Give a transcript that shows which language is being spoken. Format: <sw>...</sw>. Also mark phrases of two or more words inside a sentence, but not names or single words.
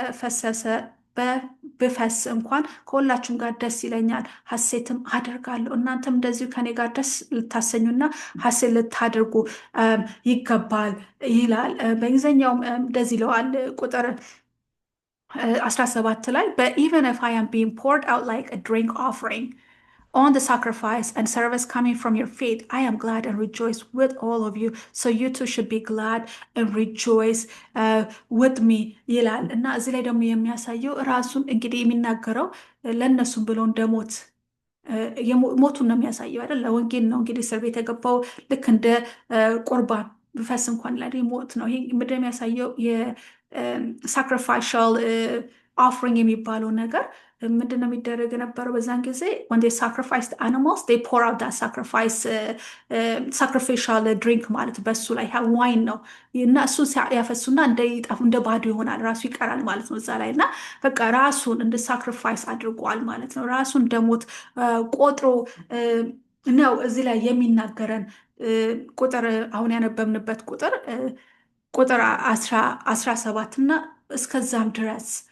<am>ብፈስ እንኳን ከሁላችሁም ጋር ደስ ይለኛል፣ ሐሴትም አደርጋለሁ። እናንተም እንደዚሁ ከኔ ጋር ደስ ልታሰኙና ሐሴት ልታደርጉ ይገባል ይላል። በእንግሊዝኛውም እንደዚህ ይለዋል ቁጥር 17 ላይ</am> <en>but even if I am being poured out like a drink offering on the sacrifice and service coming from your feet, I am glad and rejoice with all of you. So you too should be glad and rejoice with me</en> <am>ይላል። እና እዚህ ላይ ደግሞ የሚያሳየው ራሱን እንግዲህ የሚናገረው ለእነሱም ብሎ እንደሞት ሞቱን ነው የሚያሳየው አይደል? ለወንጌል ነው እንግዲህ እስር ቤት የገባው ልክ እንደ ቁርባን ብፈስ እንኳን ላይ ሞት ነው። ይሄ ምንድን ነው የሚያሳየው?</am> <en>sacrificial offering</en> <am>የሚባለው ነገር ምንድን ነው የሚደረግ የነበረው በዛን ጊዜ?</am> <en>when they sacrificed animals they pour out that sacrificial drink</en> <am>ማለት በሱ ላይ ዋይን ነው እና እሱን ያፈሱና እንደ ባዶ ይሆናል፣ ራሱ ይቀራል ማለት ነው እዛ ላይ። እና በቃ ራሱን እንደ ሳክሪፋይስ አድርጓል ማለት ነው። ራሱን እንደሞት ቆጥሮ ነው እዚህ ላይ የሚናገረን ቁጥር አሁን ያነበብንበት ቁጥር 17 እና እስከዛም ድረስ</am>